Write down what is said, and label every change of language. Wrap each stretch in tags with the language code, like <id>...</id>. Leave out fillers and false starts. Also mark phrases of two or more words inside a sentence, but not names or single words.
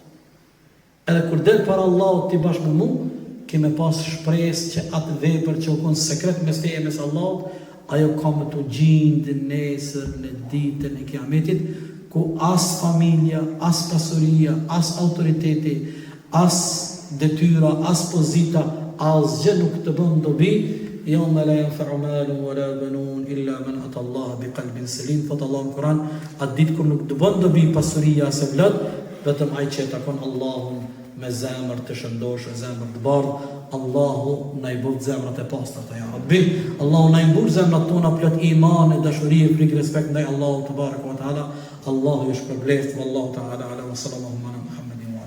<sq>Edhe kur del para Allahut ti bashkë me mua, ke me pas shpresë që atë vepër që u kon sekret mes tije mes Allahut, ajo ka më të gjindë nesër në ditën e Kiametit, ku as familja, as pasuria, as autoriteti, as detyra, as pozita, asgjë nuk të bën dobi.</sq> <ar>يوم لا ينفع مال ولا بنون إلا من أتى الله بقلب سليم.</ar> <sq>Thot Allah në Kur'an, atë ditë kur nuk të bën dobi pasuria as vlat, vetëm ai që takon Allahun me zemër të shëndosh, zemër të bardhë. Allahu na i bëj zemrat e pastërta</sq> <ar>يا رب.</ar> <sq>Allahu na i bëj zemrat tona plot iman e dashuri e frikë respekt ndaj Allahut</sq> <ar>تبارك وتعالى.</ar> <sq>Allahu ju shpërblet,</sq> <ar>والله تعالى أعلم وصلى الله على محمد.</ar>